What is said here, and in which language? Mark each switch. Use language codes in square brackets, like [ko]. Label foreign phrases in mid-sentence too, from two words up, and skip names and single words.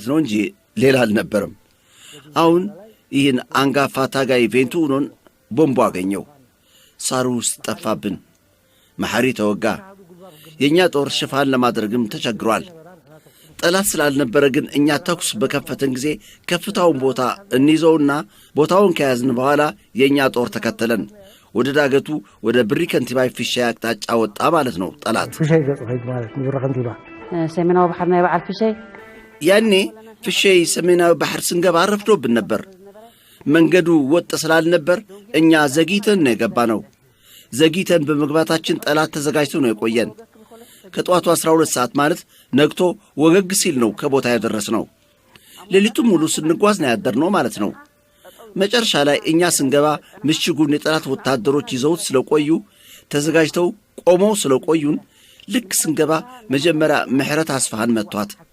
[am] ነው እንጂ ሌላ አልነበረም። አሁን ይህን አንጋፋ ታጋይ ቬንቱኖን ቦምቡ አገኘው። ሳሩ ውስጥ ጠፋብን። መሐሪ ተወጋ። የእኛ ጦር ሽፋን ለማድረግም ተቸግሯል። ጠላት ስላልነበረ ግን እኛ ተኩስ በከፈተን ጊዜ ከፍታውን ቦታ እንይዘውና ቦታውን ከያዝን በኋላ የእኛ ጦር ተከተለን ወደ ዳገቱ ወደ ብሪ ከንቲባይ ፍሻይ አቅጣጫ ወጣ ማለት ነው። ጠላት [ti] ፍሻይ ገጽ ኸይድ ማለት ብሪ ከንቲባ ሰሜናዊ ባሕር ናይ በዓል ፍሻይ [am] ያኔ ፍሻይ ሰሜናዊ ባሕር ስንገባ ረፍዶብን ነበር። መንገዱ ወጥ ስላልነበር እኛ ዘግይተን ነው የገባነው። ዘግይተን በመግባታችን ጠላት ተዘጋጅቶ ነው የቆየን። ከጠዋቱ 12 ሰዓት ማለት ነግቶ ወገግ ሲል ነው ከቦታ ያደረስነው። ሌሊቱን ሙሉ ስንጓዝ ነው ያደርነው ማለት ነው። መጨረሻ ላይ እኛ ስንገባ ምሽጉን የጠላት ወታደሮች ይዘውት ስለቆዩ ተዘጋጅተው ቆመው ስለቆዩን ልክ ስንገባ መጀመሪያ ምሕረት አስፋሃን መቷት።